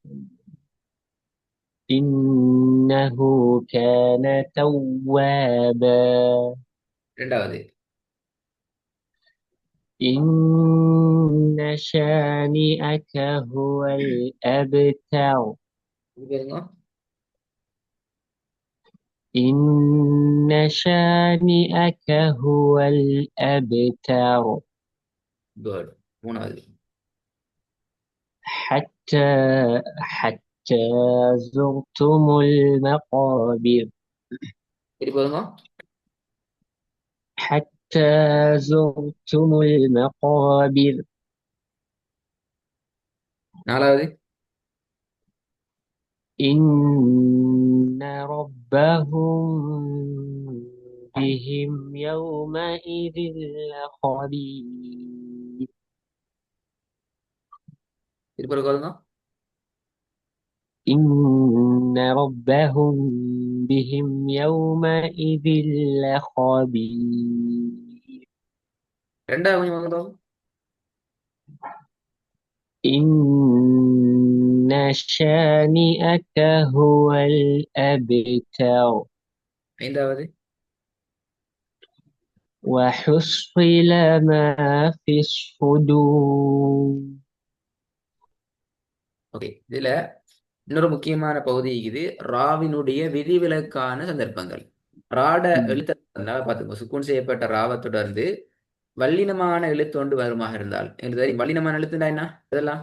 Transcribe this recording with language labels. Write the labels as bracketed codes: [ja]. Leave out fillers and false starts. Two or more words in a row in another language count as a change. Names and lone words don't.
[ar] إنه كان توابا [ta] இரண்டாவது [ar] إن شانئك هو الأبتر [ta] இது பேருங்க. [ar] إن شانئك هو الأبتر [ta] Good. மூணாவது [ar] حتى زرتم المقابر [ta] திருப்பி பாருங்க. [ar] حتى زرتم المقابر [ta] நாலாவது [ar] إن ربهم بهم يومئذ لخبير [ta] திருப்பி பாருங்க. [ar] إن ربهم بهم يومئذ لخبير [ta] ரெண்டாவது கொஞ்சம் வாங்க பாபு. [ar] إن شانئك هو الأبتر [ta] ஐந்தாவது [ar] وحصل ما في الصدور [ta] ஓகே. இதுல இன்னொரு முக்கியமான பகுதி இது ராவினுடைய விதிவிலக்கான சந்தர்ப்பங்கள். ராட எழுத்த பார்த்துக்கோ. சுக்கூன் செய்யப்பட்ட ராவை தொடர்ந்து வல்லினமான எழுத்து ஒன்று வருமாக இருந்தால் எங்களுக்கு தெரியும் வல்லினமான எழுத்துண்டா என்ன இதெல்லாம்